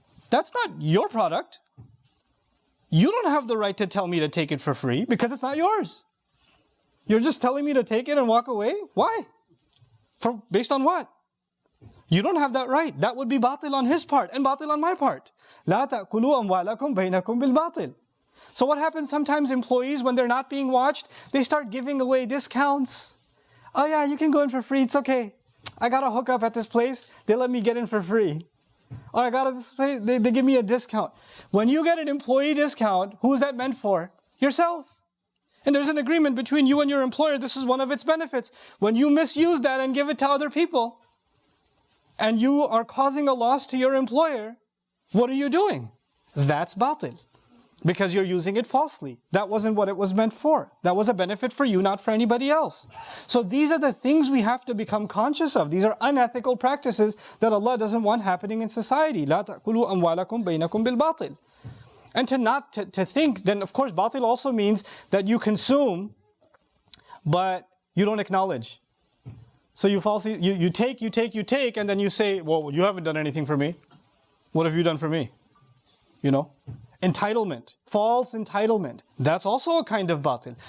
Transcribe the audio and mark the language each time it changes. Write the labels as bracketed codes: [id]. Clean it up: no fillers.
[en] That's not your product. You don't have the right to tell me to take it for free because it's not yours. You're just telling me to take it and walk away? Why? Based on what? You don't have that right. That would be batil on his part and batil on my part. [ar] لا تأكلوا أموالكم بينكم بالباطل. [en] So what happens sometimes employees, when they're not being watched, they start giving away discounts. Oh yeah, you can go in for free, it's okay. I got a hookup at this place, they let me get in for free. Or I got this place, they give me a discount. When you get an employee discount, who is that meant for? Yourself. And there's an agreement between you and your employer, this is one of its benefits. When you misuse that and give it to other people, and you are causing a loss to your employer, what are you doing? That's batil. Because you're using it falsely. That wasn't what it was meant for. That was a benefit for you, not for anybody else. So these are the things we have to become conscious of. These are unethical practices that Allah doesn't want happening in society. [ar] لا تأكلوا أموالكم بينكم بالباطل. [en] And to think, then of course batil also means that you consume, but you don't acknowledge. So you take, and then you say, well, you haven't done anything for me. What have you done for me? Entitlement, false entitlement. That's also a kind of batil.